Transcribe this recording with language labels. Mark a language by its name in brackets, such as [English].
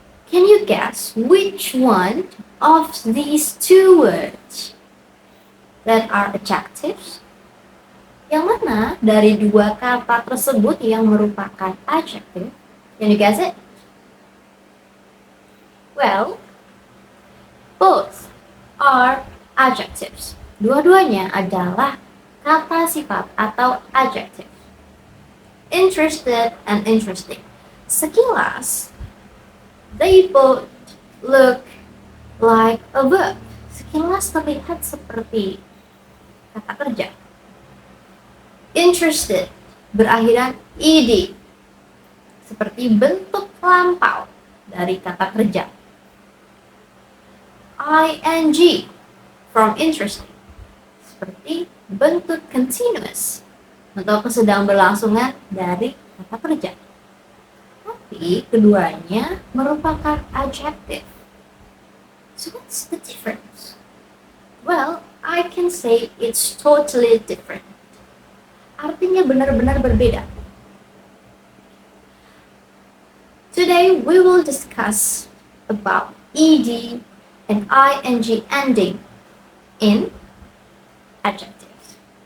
[English] Can you guess which one of these two words that are adjectives? [Indonesian] Yang mana dari dua kata tersebut yang merupakan adjective? [English] Can you guess it? Well, both are adjectives. [Indonesian] Dua-duanya adalah kata sifat atau adjective. [English] Interested and interesting. [Indonesian] Sekilas, [English] they both look like a verb. [Indonesian] Sekilas terlihat seperti kata kerja. Interested berakhiran ed, seperti bentuk lampau dari kata kerja. [English] ing from interesting, [Indonesian] seperti bentuk continuous atau kesedang berlangsungan dari kata kerja. Tapi keduanya merupakan adjective. [English] So what's the difference? Well, I can say it's totally different. [Indonesian] Artinya benar-benar berbeda. [English] Today we will discuss about ed and ing ending in adjectives.